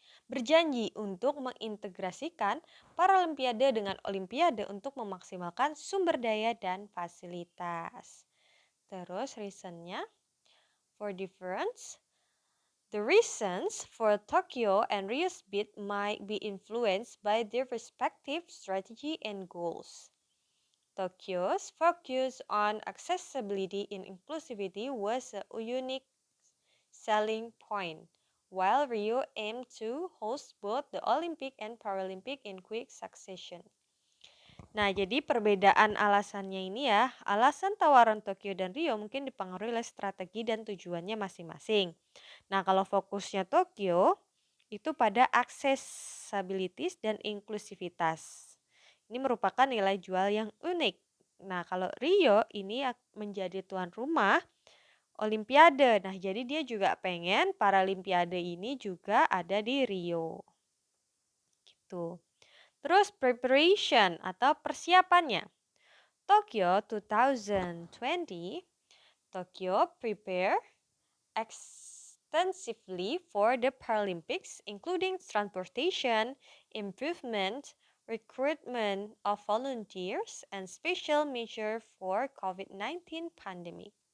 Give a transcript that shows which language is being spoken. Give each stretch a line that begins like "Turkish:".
Indonesian: Berjanji untuk mengintegrasikan Paralimpiade dengan Olimpiade untuk memaksimalkan sumber daya dan fasilitas. Terus reasonnya,
English: for difference, the reasons for Tokyo and Rio's bid might be influenced by their respective strategy and goals. Tokyo's focus on accessibility and inclusivity was a unique selling point, while Rio aimed to host both the Olympic and Paralympic in quick succession.
Indonesian: Nah, jadi perbedaan alasannya ini ya, alasan tawaran Tokyo dan Rio mungkin dipengaruhi oleh strategi dan tujuannya masing-masing. Nah, kalau fokusnya Tokyo itu pada accessibility dan inklusivitas. Ini merupakan nilai jual yang unik. Nah, kalau Rio ini menjadi tuan rumah Olimpiade. Nah, jadi dia juga pengen Paralimpiade ini juga ada di Rio. Gitu. Terus preparation atau persiapannya.
English: Tokyo 2020, Tokyo prepare extensively for the Paralympics, including transportation, improvement, recruitment of volunteers, and special measure for COVID-19 pandemic.